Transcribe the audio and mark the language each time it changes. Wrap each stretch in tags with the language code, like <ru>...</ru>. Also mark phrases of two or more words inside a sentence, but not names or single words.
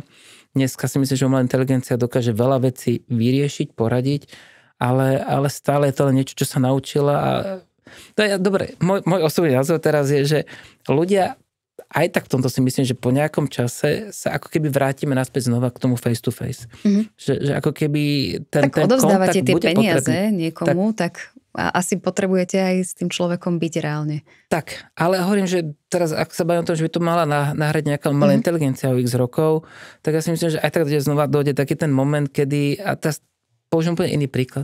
<sk>Dneska si myslím, že umelá inteligencia dokáže veľa vecí vyriešiť, poradiť, ale stále je to len niečo, čo sa naučila a dobre, môj osobný názor teraz je, že ľudia aj tak v tomto si myslím, že po nejakom čase sa ako keby vrátime naspäť znova k tomu</sk> <en>face to face.</en> <sk>Že ako keby ten odovzdávate tie peniaze potrebný. niekomu, tak asi potrebujete aj s tým človekom byť reálne. Tak, ale hovorím, že teraz, ak sa bavím o tom, že by to mala nahrať nejaká umelá inteligencia o x rokov, tak ja si myslím, že aj tak znova dojde taký ten moment, kedy, a teraz použijem úplne iný príklad.</sk>